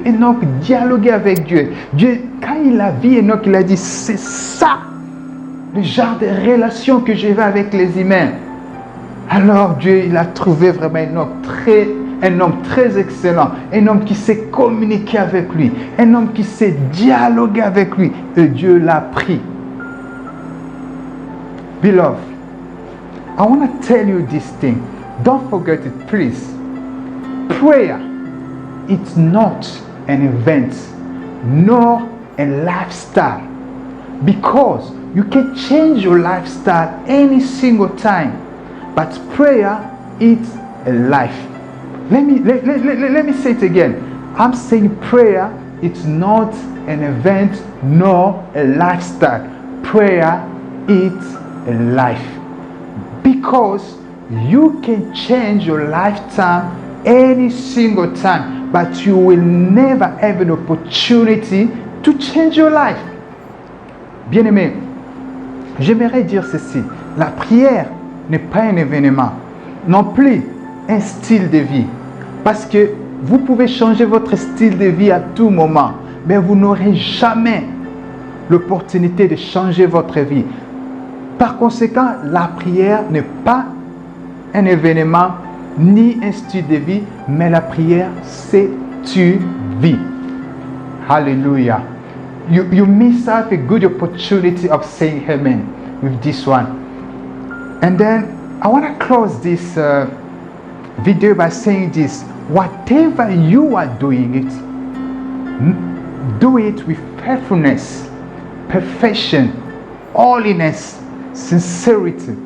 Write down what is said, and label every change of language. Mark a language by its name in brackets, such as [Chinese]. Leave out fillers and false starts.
[French] Enoch dialoguait avec Dieu. Dieu, quand il a vu Enoch, il a dit, c'est ça le genre de relation que je veux avec les humains. Alors Dieu, il a trouvé vraiment un homme très excellent, un homme qui sait communiquer avec lui, un homme qui sait dialoguer avec lui, et Dieu l'a pris. [English] Beloved, I want to tell you this thing. Don't forget it, please. Prayer, it's not an event, nor a lifestyle, because you can change your lifestyle any single time. But prayer is a life. Let me say it again. I'm saying prayer is not an event nor a lifestyle. Prayer is a life. Because you can change your lifetime any single time, but you will never have an opportunity to change your life. [French] Bien-aimé, j'aimerais dire ceci. La prière n'est pas un événement, non plus un style de vie. Parce que vous pouvez changer votre style de vie à tout moment, mais vous n'aurez jamais l'opportunité de changer votre vie. Par conséquent, la prière n'est pas un événement ni un style de vie, mais la prière, c'est une vie. [English] Hallelujah. You miss out a good opportunity of saying amen with this one. And then I want to close this video by saying this. Whatever you are doing it, do it with faithfulness, perfection, holiness, sincerity.